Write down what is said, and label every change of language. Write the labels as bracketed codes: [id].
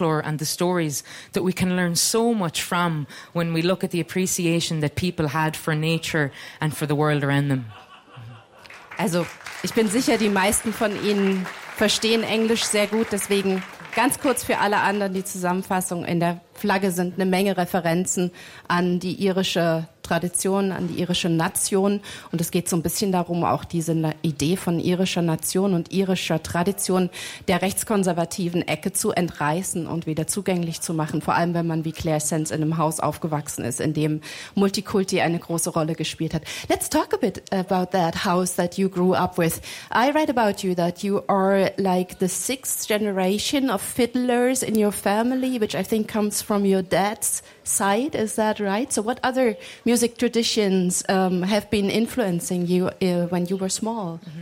[en] and the stories that we can learn so much from when we look at the appreciation that people had for nature and for the world around them. [de] Also, ich bin sicher, die meisten von Ihnen verstehen Englisch sehr gut, deswegen ganz kurz für alle anderen die Zusammenfassung. In der Flagge sind eine Menge Referenzen an die irische Tradition, an die irische Nation. Und es geht so ein bisschen darum, auch diese Idee von irischer Nation und irischer Tradition der rechtskonservativen Ecke zu entreißen und wieder zugänglich zu machen. Vor allem, wenn man wie Claire Sands in einem Haus aufgewachsen ist, in dem Multikulti eine große Rolle gespielt hat. [en] Let's talk a bit about that house that you grew up with. I read about you that you are like the sixth generation of fiddlers in your family, which I think comes from your dad's side, is that right? So what other music traditions have been influencing you when you were small?